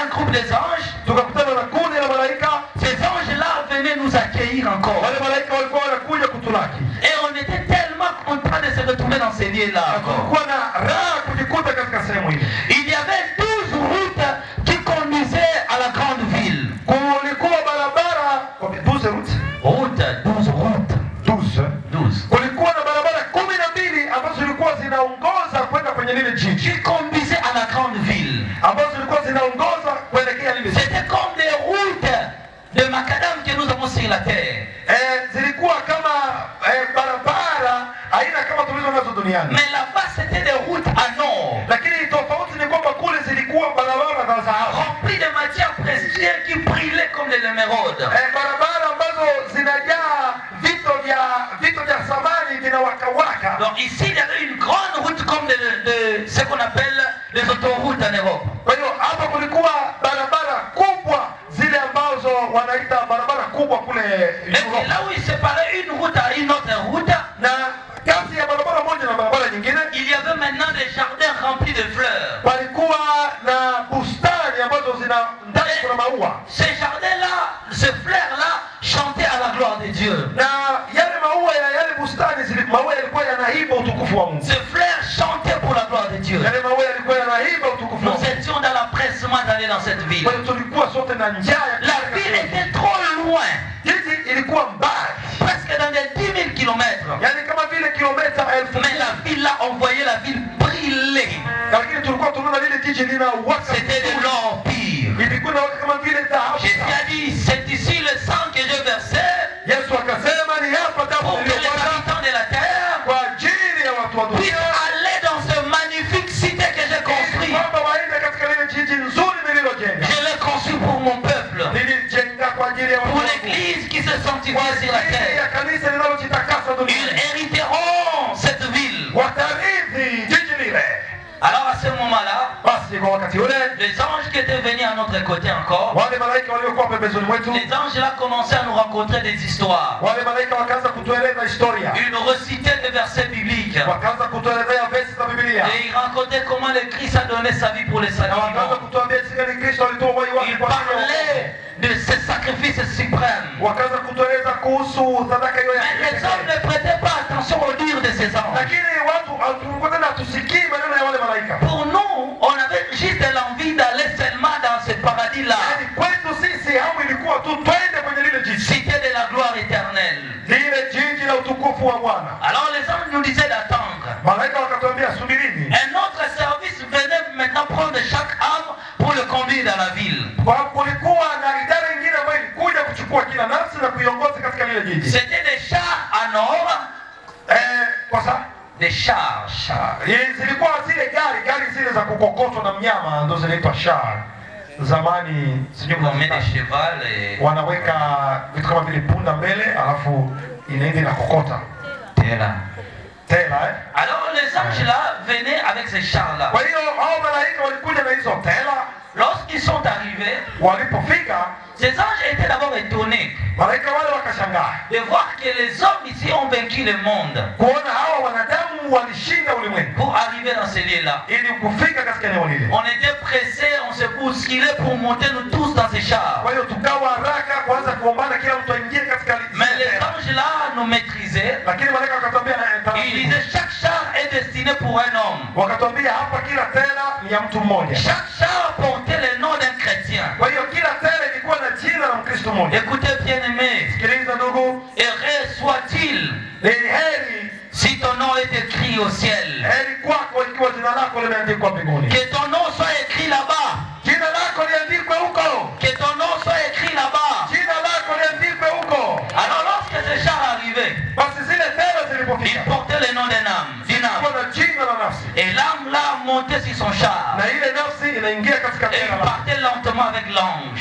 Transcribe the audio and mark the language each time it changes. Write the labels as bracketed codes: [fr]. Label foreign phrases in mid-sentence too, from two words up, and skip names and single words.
[fr] des anges. [sw] tukakutana na kundi la malaika. [fr] Ces anges-là venaient nous accueillir encore. [sw] Wale malaika walikuwa wanakuja kutulaki. [fr] Et on était tellement contents de se retrouver dans ces lieux-là. [sw] Kulikuwa na raha kujikuta katika sehemu ile. [fr] Il y avait 12 routes qui conduisaient à la grande ville. [sw] Kulikuwa barabara 12 routes. [fr] Route, 12 routes. 12. [sw] Kulikuwa na barabara 12 ambazo zilikuwa zinaongoza kwenda kwenye lile jiji. [fr] Qui conduisaient à la grande ville. [sw] Ambazo zilikuwa zinaongoza kuelekea lile jiji. [fr] C'était comme des routes de macadam que nous avons sur la terre. [sw] Zilikuwa kama barabara aina kama tulizo nazo duniani. [fr] Mais là-bas c'était des routes à nord. [sw] Lakini tofauti ni kwamba kule zilikuwa barabara za dhahabu. [fr] Remplies de matières précieuses qui brillaient comme des émeraudes. [sw] Barabara ambazo zinajaa vito vya samani vinawakawaka. [fr] Donc ici il y avait une grande route comme de ce qu'on appelle les autoroutes en Europe. [sw] Kwa hiyo hapa kulikuwa barabara kubwa zile ambazo wanaita barabara kubwa kule [fr] Et là où il séparait une route à une autre route, [sw] na kati ya barabara moja na barabara nyingine [fr] il y avait maintenant des jardins remplis de fleurs. [sw] palikuwa na bustani ambazo zina ndani kuna maua. [fr] Ces jardins-là, ces fleurs-là chantaient à la gloire de Dieu. [sw] Na yale maua ya yale bustani maua yalikuwa yanaimba utukufu wa Mungu. [fr] Ces fleurs chantaient pour la gloire de Dieu. [sw] Yale maua yalikuwa yanaimba utukufu wa [fr] Nous [sw] Mungu. [fr] étions dans l'empressement d'aller dans cette ville. [sw] Kwa hiyo tulikuwa sote na njaa ya [fr] La ville était trop loin, [sw] jiji ilikuwa mbali. [fr] presque dans des 10 000 kilomètres. [sw] Yaani kama vile kilomita 1000. [fr] Mais la ville là, on voyait la ville briller. [sw] Lakini tulikuwa tunaona lile jiji linawaka. [fr] C'était de l'or pire. [sw] Ilikuwa inawaka kama vile dhahabu. [fr] Jésus a dit, c'est ici le sang que je versais [sw] Yesu akasema ni hapa damu [fr] pour que les [sw] iliyomwagwa [fr] habitants de la terre [sw] kwa ajili ya watu wa dunia. [fr] puissent aller dans ce magnifique cité que j'ai construit. [sw] Kwamba waende katika lile jiji nzuri nililojenga. [fr] Je l'ai conçu pour mon peuple, [sw] Nilijenga kwa ajili ya watu [fr] pour [sw] wangu. [fr] l'église qui se sanctifie [sw] Kwa [fr] sur la [sw] ajili [fr] terre. [sw] ya kanisa linalojitakasa [fr] Ils [sw] duniani. [fr] hériteront cette ville. [sw] Watarithi jiji lile. [fr] Alors à ce moment-là, [sw] Basi kwa wakati ule [fr] les anges qui étaient venus à notre côté encore, [sw] wale malaika waliokuwa pembezoni mwetu, [fr] les anges là commençaient à nous raconter des histoires. [sw] wale malaika wakaanza kutueleza historia. [fr] Ils nous recitaient des versets bibliques. [sw] Wakaanza kutuelezea versi za Biblia. [fr] Et ils racontaient comment le Christ a donné sa vie pour les [sw] Na wakaanza [fr] sacrifices. [sw] kutuambia jinsi gani Kristo alitoa uhai wake [fr] Ils [sw] kwa ajili ya [fr] parlaient de ce sacrifice suprême. [sw] wakaanza kutueleza kuhusu sadaka hiyo ya [fr] Mais les hommes ne prêtaient pas attention au dire de ces anges. [sw] lakini watu tulikuwa tena hatusikii maneno ya wale malaika. [fr] Pour nous, on avait juste l'envie d'aller seulement dans ce paradis-là. [sw] Yaani kwetu sisi hamu ilikuwa tu twende kwenye lile jiji, [fr] Cité de la gloire éternelle. [sw] lile jiji la utukufu wa Bwana. [fr] Alors les anges nous disaient d'attendre. [sw] Malaika wakatuambia subirini, [fr] Un autre service venait maintenant prendre chaque âme pour le conduire dans la ville. [sw] kwa kulikuwa na idara nyingine ambayo ilikuja kuchukua kila nafsi na kuiongoza katika lile jiji. [fr] C'était des chars à nord, [sw] Kwa sababu [fr] des chars. [sw] zilikuwa zile gari zile za kukokotwa na mnyama ndo zinaitwa shar. Zamani sijui [fr] On met des [sw] mnazita- [fr] chevals et [sw] wanaweka vitu kama vile punda mbele alafu inaenda inakokota tela. tela [fr] Alors les anges là venaient avec ces chars là. [sw] Kwa hiyo hao malaika walikuja na hizo tela. [fr] Lorsqu'ils sont arrivés, [sw] Walipofika [fr] ces anges étaient d'abord étonnés [sw] malaika wale wakashangaa [fr] de voir que les hommes ici ont vaincu le monde [sw] kuona hawa wanadamu walishinda ulimwengu [fr] pour arriver dans ces lieux-là. [sw] ili kufika katika eneo lile. [fr] On était pressés, on se bousculait pour monter nous tous dans ces chars. [sw] Kwa hiyo tukawa haraka kuanza kuombana kila mtu aingie katika [fr] Mais [sw] zile [fr] les [sw] tela. [fr] anges là nous maîtrisaient. [sw] Lakini malaika wakatuambia [fr] Ils disaient chaque char est destiné pour un homme. [sw] wakatuambia hapa kila tela ni ya mtu mmoja. [fr] Chaque char portait le nom d'un chrétien. [sw] Kwa hiyo kila tela ilikuwa na jina la Mkristo mmoja. [fr] Écoutez bien aimé, [sw] Sikiliza ndugu, [fr] heureux soit-il [sw] ni heri [fr] si ton nom est écrit au ciel. [sw] heri kwako ikiwa jina lako limeandikwa mbinguni. [fr] Que ton nom soit écrit là-bas. [sw] Jina lako liandikwe huko. [fr] Que ton nom soit écrit là-bas. [sw] Jina lako liandikwe huko. [fr] Alors lorsque ces chars arrivaient, [sw] Basi zile tela [fr] il [sw] zilipofika [fr] portait le nom d'un âme. [sw] zilikuwa na jina la nafsi. [fr] Et l'âme là montait sur son char. [sw] Na ile nafsi inaingia katika [fr] Et il [sw] tela la [fr] partait lentement avec l'ange.